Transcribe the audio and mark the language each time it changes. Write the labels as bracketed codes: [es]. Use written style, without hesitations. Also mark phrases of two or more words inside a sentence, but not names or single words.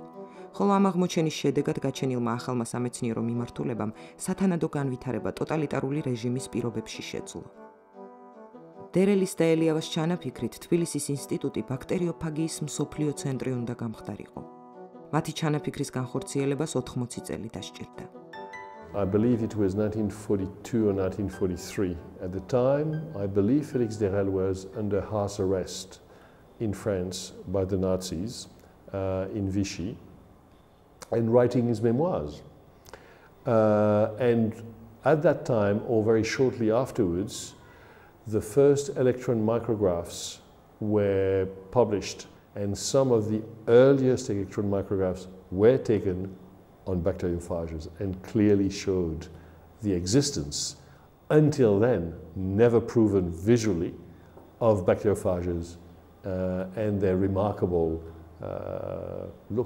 [ka] ხოლო ამ აღმოჩენის შედეგად გაჩენილმა ახალმა სამეცნიერო მიმართულებამ სათანადო განვითარება ტოტალიტარული რეჟიმის პირობებში შეძლო. დერელის და ელიავას ჩანაფიქრით თბილისის ინსტიტუტი ბაქტერიოფაგიის მსოფლიო ცენტრი უნდა გამხდარიყო. მათი ჩანაფიქრის განხორციელებას 80 წელი დასჭირდა. [en] I believe it was 1942 or 1943. At the time, I believe Félix Derel was under house arrest in France by the Nazis in Vichy and writing his memoirs. And at that time, or very shortly afterwards, the first electron micrographs were published, and some of the earliest electron micrographs were taken on bacteriophages and clearly showed the existence, until then never proven visually, of bacteriophages and their remarkable look.